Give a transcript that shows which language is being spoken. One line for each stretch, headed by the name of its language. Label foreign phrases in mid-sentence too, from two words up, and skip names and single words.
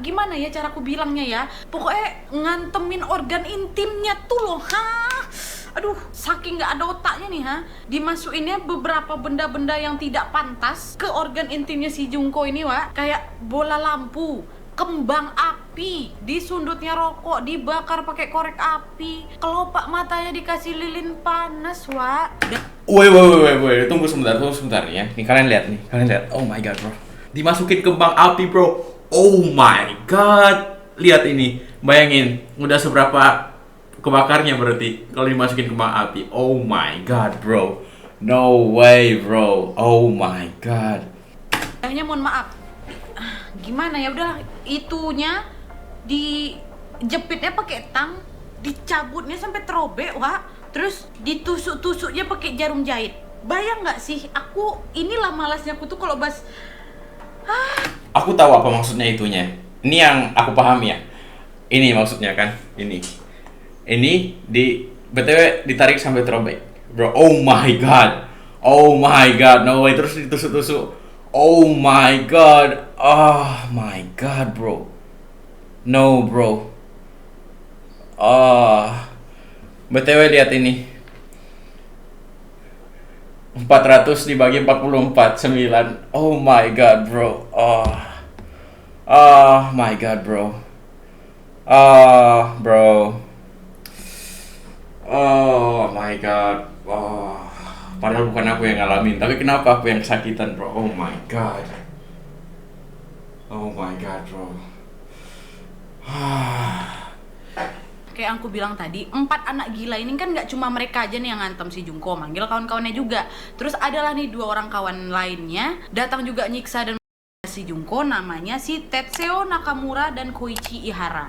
Indonesian: Gimana ya cara aku bilangnya ya? Pokoknya ngantemin organ intimnya tuh loh, Aduh, saking nggak ada otaknya nih, dimasukinnya beberapa benda-benda yang tidak pantas ke organ intimnya si Jungko ini, Wak. Kayak bola lampu, kembang api, disundutnya rokok, dibakar pakai korek api, kelopak matanya dikasih lilin panas, Wak. Woi, tunggu sebentar ya. Nih kalian lihat.
English: Oh my god, bro.
Indonesian: Dimasukin kembang api, bro.
English: Oh my god.
Indonesian: Lihat ini. Bayangin, udah seberapa kebakarnya berarti kalau dimasukin kembang api.
English: Oh my god, bro. No way, bro. Oh my god.
Indonesian: Hanya mohon maaf. Gimana ya, udah itunya dijepitnya pakai tang, dicabutnya sampai terobek, Wak. Terus ditusuk-tusuknya pakai jarum jahit. Bayang nggak sih? Inilah malasnya aku tuh kalau bahas. Aku tahu apa maksudnya itunya. Ini yang aku pahami ya. Ini maksudnya kan. Ini BTW ditarik sampai terobek, bro.
English: Oh my god, no way.
Indonesian: Terus ditusuk-tusuk.
English: Oh my god, bro. No,
Indonesian: bro. BTW lihat ini. 400 dibagi 44, 9.
English: Oh my god, bro. Oh my god, bro. Bro. Oh my god.
Indonesian: Padahal bukan aku yang ngalamin, tapi kenapa aku yang kesakitan, bro?
English: Oh my god. Oh my god, bro.
Indonesian: Kayak aku bilang tadi, 4 anak gila ini kan nggak cuma mereka aja nih yang ngantem si Jungko, manggil kawan-kawannya juga. Terus adalah nih 2 orang kawan lainnya datang juga nyiksa dan si Junko namanya si Tetseo Nakamura dan Koichi Ihara.